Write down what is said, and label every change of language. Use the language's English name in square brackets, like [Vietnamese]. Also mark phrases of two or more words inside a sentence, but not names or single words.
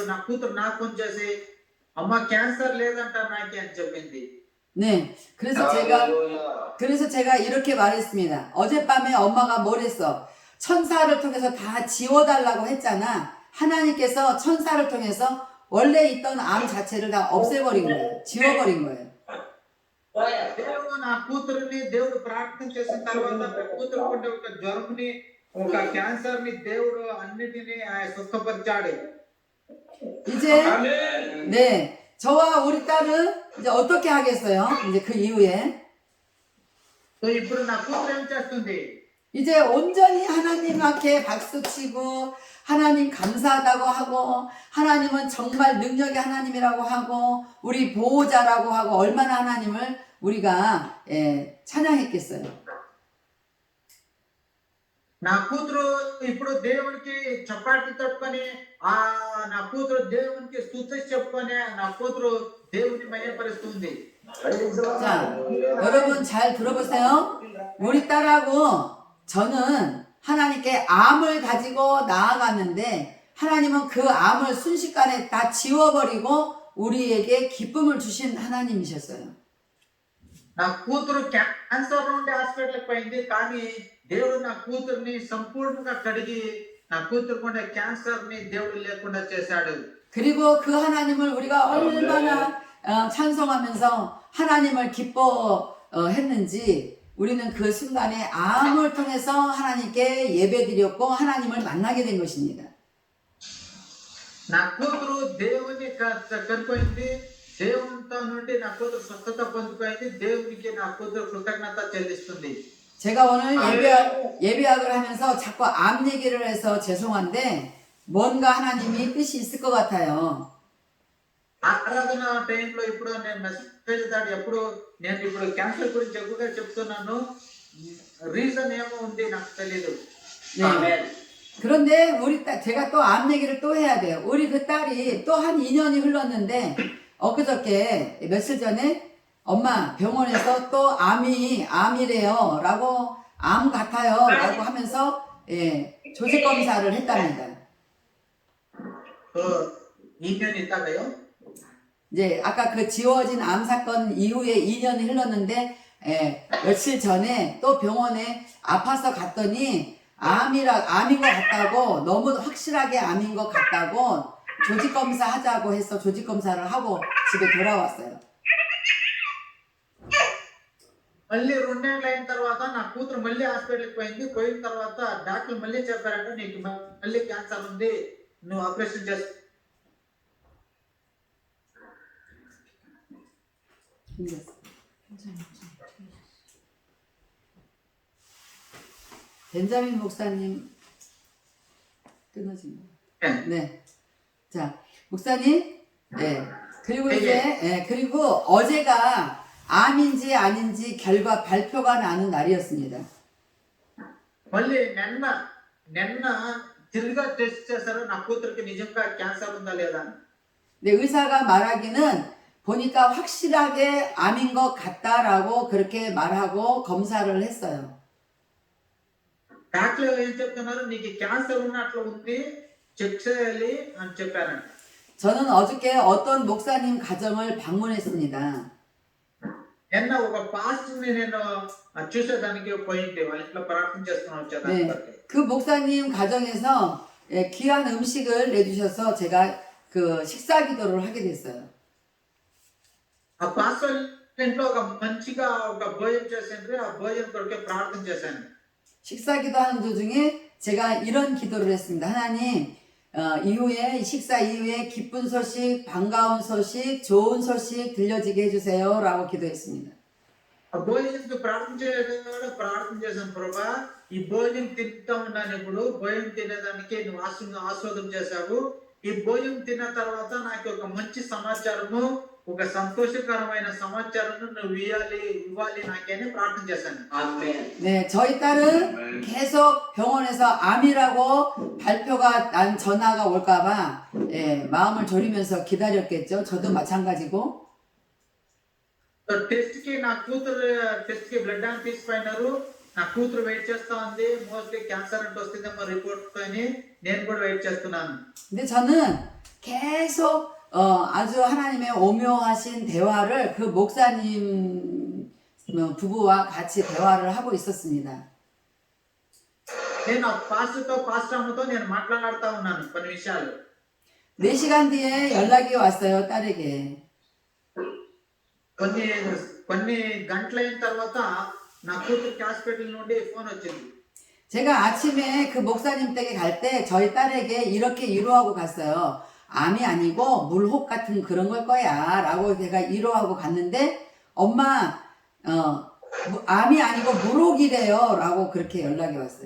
[Telugu] నా కూతురు నాకు ఫోన్ చేసి అమ్మ క్యాన్సర్ లేదంట నాకి అని చెప్పింది. [Korean] 네, 그래서 제가 이렇게 말했습니다. 어젯밤에 엄마가 뭘 했어? 천사를 통해서 다 지워달라고 했잖아. 하나님께서 천사를 통해서 원래 있던 암 자체를 다 없애버린 거예요. 지워버린 거예요. [Telugu] దేవుడు నా కూతురుని దేవుడు ప్రార్థన చేసిన తర్వాత నా కూతురు ఉండే ఒక జ్వరంని ఒక క్యాన్సర్ ని దేవుడు అన్నిటినీ సుఖపరిచాడు. [Korean] 이제 네, 저와 우리 딸은 이제 어떻게 하겠어요? 이제 그 이후에 [Telugu] ఇప్పుడు నా కూతురు ఏం చేస్తుంది? [Korean] 이제 온전히 하나님 앞에 박수치고 하나님 감사하다고 하고 하나님은 정말 능력의 하나님이라고 하고 우리 보호자라고 하고 얼마나 하나님을 우리가 찬양했겠어요. [Telugu] నా కూతురు ఇప్పుడు దేవునికి చపాటి తట్టుకొని నా కూతురు దేవునికి స్తుతి చెప్పుకొని నా కూతురు దేవుని మహిమపరుస్తుంది. [Korean] 자, 여러분 잘 들어보세요. 우리 딸하고 저는 하나님께 암을 가지고 나아갔는데 하나님은 그 암을 순식간에 다 지워버리고 우리에게 기쁨을 주신 하나님이셨어요. [Telugu] నా కూతురు క్యాన్సర్ నుండి హాస్పిటల్కి పోయింది, కానీ దేవుడు నా కూతురుని సంపూర్ణంగా కడిగి నా కూతురుకుండే క్యాన్సర్ ని దేవుడు లేకుండా చేశాడు. [Korean] 그리고 그 하나님을 우리가 얼마나 찬송하면서 하나님을 기뻐했는지 우리는 그 순간에 암을 통해서 하나님께 예배드렸고 하나님을 만나게 된 것입니다. [Telugu] నా కూతురు దేవుని కనుకొయింది, దేవునితో నుండి నా కూతురు స్వస్థత పొందిపోయింది. దేవునికి నా కూతురు కృతజ్ఞత చెల్లిస్తుంది. [Korean] 제가 오늘 예배학을 하면서 자꾸 암 얘기를 해서 죄송한데 뭔가 하나님이 뜻이 있을 것 같아요. [Telugu] ఆరాధన టైంలో ఇప్పుడు నేను మెసేజ్ దాడి ఎప్పుడు నేను ఇప్పుడు క్యాన్సర్ గురించి ఎక్కువగా చెప్తున్నాను. రీజన్ ఏమో ఉంది నాకు తెలియదు. [Korean] 네. 아멘. 그런데 제가 또 암 얘기를 또 해야 돼요. 우리 그 딸이 또 한 2년이 흘렀는데 엊그저께 며칠 전에 엄마 병원에서 또 암이래요 라고 암 같아요 라고 하면서 조직 검사를 했답니다. 2년 있다가요. 이제 아까 그 지워진 암 사건 이후에 2년이 흘렀는데 며칠 전에 또 병원에 아파서 갔더니 암인 것 같다고, 너무 확실하게 암인 것 같다고 조직 검사 하자고 해서 조직 검사를 하고 집에 돌아왔어요. [Telugu] మళ్ళీ 2 నెలలు అయిన తర్వాత నా కూతురు మళ్ళీ హాస్పిటల్కి పోయిన తర్వాత డాక్టర్ మళ్ళీ చెప్పారంటే నీకు మళ్ళీ క్యాన్సర్ ఉంది, నువ్వు ఆపరేషన్ చేస్తా. [Korean] 벤자민 목사님 끊어진 거. 네. 자, 목사님. 네. 그리고 이제 그리고 어제가 암인지 아닌지 결과 발표가 나는 날이었습니다. [Telugu] మళ్ళీ నిన్న తిరిగా టెస్ట్ చేశారు నా కూతురికి నిజంగా క్యాన్సర్ ఉందా లేదా. [Korean] 근데 의사가 말하기는 보니까 확실하게 암인 것 같다라고 그렇게 말하고 검사를 했어요. [Telugu] డాక్టర్ ఏం చెప్తున్నారు, నీకు క్యాన్సర్ ఉన్నట్లు ఉంది, చెక్ చేయాలి అని చెప్పారంట. [Korean] 저는 어저께 어떤 목사님 가정을 방문했습니다. [Telugu] నిన్న ఒక పాస్టర్ని నేను చూసేదానికి పోయింటే వాళ్ళ ఇంట్లో ప్రార్థన చేసుకుని వచ్చాను. [Korean] 네, 그 목사님 가정에서 귀한 음식을 내주셔서 제가 그 식사 기도를 하게 됐어요. [Telugu] ఆ పాస్టర్ ఇంట్లో ఒక మంచిగా ఒక భోజనం చేసిండ్రు. ఆ భోజనం కొరకే ప్రార్థన చేశాను. [Korean] 식사 기도하는 도중에 제가 이런 기도를 했습니다. 하나님, 이후에 식사 이후에 기쁜 소식, 반가운 소식, 좋은 소식 들려지게 해주세요 라고 기도했습니다. [Telugu] ఆ భోజనంకి ప్రార్థన చేశాను. ప్రభా, ఈ భోజనం తింటా ఉన్నాను, ఇప్పుడు భోజనం తినేదానికి నువ్వు ఆస్వాదం చేశావు. ఈ భోజనం తిన్న తర్వాత నాకు ఒక మంచి సమాచారము, ఒక సంతోషకరమైన సమాచారం నువ్వు ఇవ్వాలి నాకేని ప్రార్థన చేశాను. [Korean] 아멘. 네, 저희 딸은 계속 병원에서 암이라고 발표가 난 전화가 올까봐 마음을 졸이면서 기다렸겠죠. 저도 마찬가지고. [Telugu] టెస్ట్ కి నా కూతురు బ్లడ్ అని తీసిపోయినారు. నా కూతురు వెయిట్ చేస్తా ఉంది. [English] mostly cancer [Telugu] అంటే వస్తుందేమో రిపోర్ట్ తోని నేను కూడా వెయిట్ చేస్తున్నాను. [Korean] 근데 저는 계속 아주 하나님의 오묘하신 대화를 그 목사님 부부와 같이 대화를 하고 있었습니다. [Telugu] నేను పాస్టర్ అమ్మతో నేను మాట్లాడుతూ ఉన్నాను కొన్ని విషయాలు. [Korean] 4시간 뒤에 연락이 왔어요, 딸에게. [Telugu] కొన్ని గంటలైన తర్వాత నా కూతురికి హాస్పిటల్ నుండి ఫోన్ వచ్చింది. [Korean] 제가 아침에 그 목사님 댁에 갈 때 저희 딸에게 이렇게 위로하고 갔어요. 암이 아니고 물혹 같은 그런 걸 거야 라고 제가 위로하고 갔는데 엄마 암이 아니고 물혹이래요 라고 그렇게 연락이 왔어요.